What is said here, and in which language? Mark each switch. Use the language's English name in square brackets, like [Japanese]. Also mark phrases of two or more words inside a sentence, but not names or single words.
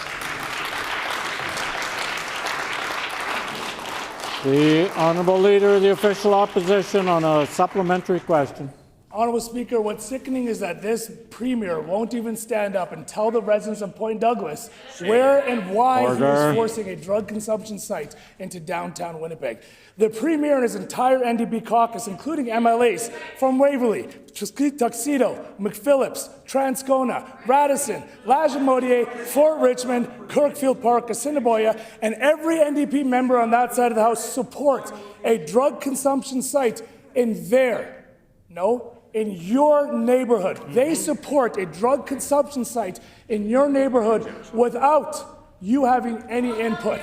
[English] The Honourable Leader of the Official Opposition on a supplementary question. Honourable Speaker, what's sickening is that this Premier won't even stand up and tell the residents of Point Douglas where and why he is forcing a drug consumption site into downtown Winnipeg. The Premier and his entire NDP caucus, including MLAs from Waverley, Tuxedo, McPhillips, Transcona, Radisson, Lagimodiere, Fort Richmond, Kirkfield Park, Assiniboia, and every NDP member on that side of the House support a drug consumption site in in your neighborhood. They support a drug consumption site in your neighborhood without you having any input.